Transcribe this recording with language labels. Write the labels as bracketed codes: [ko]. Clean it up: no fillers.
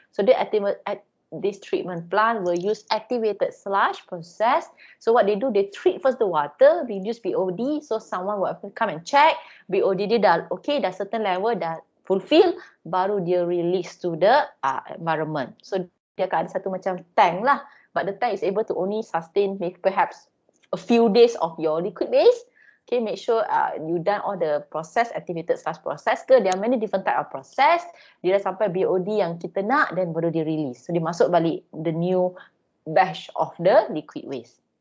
[en] So this treatment plant will use activated sludge process. So what they do, they treat first the water, reduce BOD. So someone will come and check BOD [ms] dia dah okay, dah certain level, dah fulfill, baru dia [en] release to the environment. [ms] So dia akan ada satu macam tank lah. [en] But the tank is able to only sustain maybe perhaps a few days of your liquid base. Okay, make sure you done all the process, activated sludge process ke. There are many different type of process. [ms] Dia dah sampai BOD yang kita nak, then baru dia release. So dia masuk balik [en] the new batch of the liquid waste.